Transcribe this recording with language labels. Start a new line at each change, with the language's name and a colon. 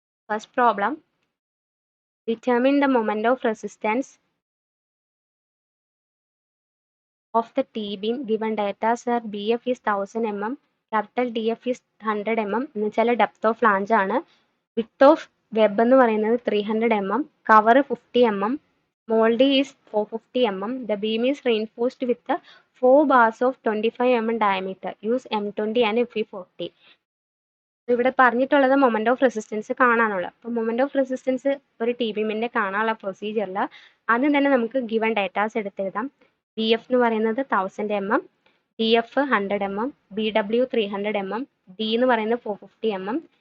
English: First problem, determine the moment of resistance of the T-beam given data are BF is 1000 mm, capital DF is 100 mm
Malayalam: എന്ന് വെച്ചാൽ depth of flange ആണ്. Width of web എന്ന് പറയുന്നത് 300 mm, cover 50 mm, മോൾഡി is 450 mm.
English: The beam is reinforced with the 4 bars of 25 mm diameter. Use M20 and Fe40.
Malayalam: ഇവിടെ പറഞ്ഞിട്ടുള്ളത് moment of resistance കാണാനുള്ള. അപ്പോൾ moment of resistance ഒരു T ബീമിന്റെ കാണാനുള്ള പ്രൊസീജിയറിൽ ആദ്യം തന്നെ നമുക്ക് ഗിവൺ ഡേറ്റാസ് എടുത്തെഴുതാം. ബി എഫ് എന്ന് പറയുന്നത് 1000 mm, D F 100 mm, B W 300 mm, D എന്ന് പറയുന്നത് 450 mm.